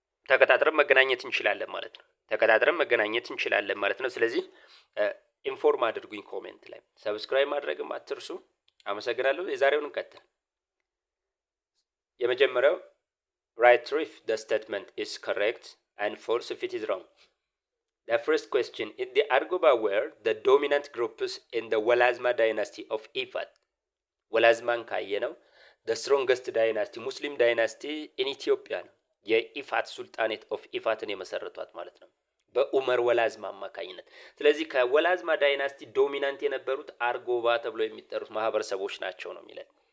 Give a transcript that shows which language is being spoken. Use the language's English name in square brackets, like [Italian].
[Amharic] ተከታትረን መገናኘት እንችላለን ማለት ነው። ስለዚህ ኢንፎርም አድርጉኝ ኮሜንት ላይ። ሰብስክራይብ ማድረግም አትርሱ። አመሰግናለሁ። የዛሬውን እንቀጥል። የመጀመሪያው [English] write if the statement is correct and false if it is wrong. The first question is the Argoba were the dominant groups in the Walazma dynasty of Ifat. [Amharic] ወላዝማን ካየነው [English] the strongest dynasty [Amharic] ሙስሊም ዳይናስቲ [English] in Ethiopia [Amharic] ነው። የኢፋት ሱልጣኔት ኦፍ ኢፋትን የመሰረቷት ማለት ነው በኡመር ወላዝማ አማካኝነት። ስለዚህ ከወላዝማ ዳይናስቲ ዶሚናንት የነበሩት አርጎባ ተብሎ የሚጠሩት ማህበረሰቦች ናቸው ነው የሚለው።